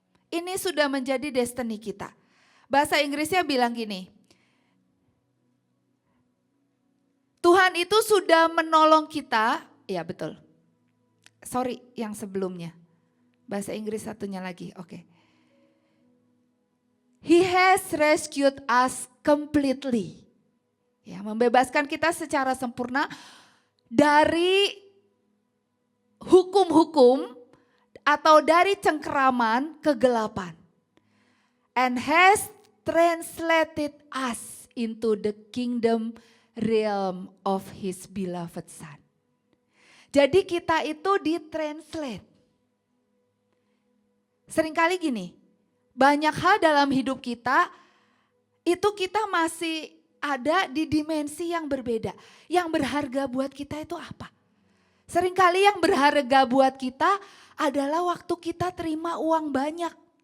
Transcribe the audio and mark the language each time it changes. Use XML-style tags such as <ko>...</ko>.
<id>Ini sudah menjadi destiny kita. Bahasa Inggrisnya bilang gini, Tuhan itu sudah menolong kita, ya betul. Sorry yang sebelumnya, bahasa Inggris satunya lagi, oke.</id> <en>He has rescued us completely.</en> <id>Ya, membebaskan kita secara sempurna dari hukum-hukum atau dari cengkeraman kegelapan.</id> <en>And has translated us into the kingdom realm of his beloved son.</en> <id>Jadi kita itu ditranslate. Seringkali gini, banyak hal dalam hidup kita, itu kita masih ada di dimensi yang berbeda. Yang berharga buat kita itu apa? Seringkali yang berharga buat kita adalah waktu kita terima uang banyak.</id>